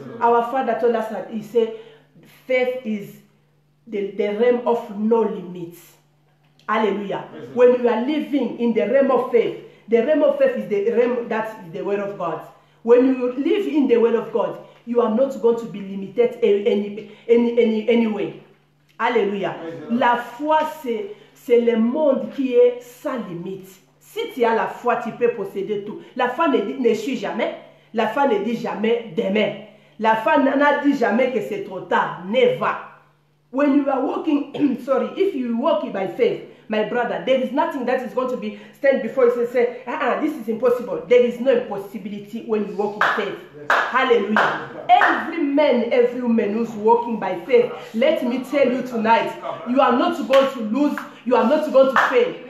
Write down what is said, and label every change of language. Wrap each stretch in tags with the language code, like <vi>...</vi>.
<en>Our Father told us that he said, faith is the realm of no limits. Hallelujah. When you are living in the realm of faith is the realm that is the word of God. When you live in the word of God, you are not going to be limited any way.</en> <fr>Alléluia. La foi, c'est le monde qui est sans limite. Si tu as la foi, tu peux posséder tout. La foi ne suit jamais. La foi ne dit jamais demain. La foi n'a dit jamais que c'est trop tard.</fr> <en>Never. When you are walking, if you walk by faith, my brother, there is nothing that is going to be stand before you and say, this is impossible. There is no impossibility when you walk in faith. Yes. Hallelujah. Every man, every woman who's walking by faith, let me tell you tonight, you are not going to lose, you are not going to fail.</en>